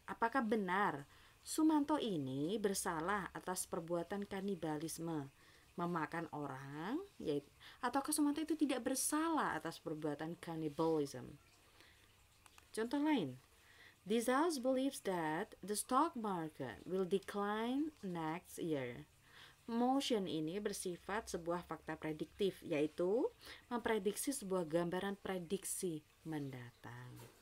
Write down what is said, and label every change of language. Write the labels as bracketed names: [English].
[Indonesian] Apakah benar Sumanto ini bersalah atas perbuatan kanibalisme, memakan orang, ataukah Sumanto itu tidak bersalah atas perbuatan cannibalism? Contoh lain, [English] this house believes that the stock market will decline next year. [Indonesian] Motion ini bersifat sebuah fakta prediktif, yaitu memprediksi sebuah gambaran prediksi mendatang.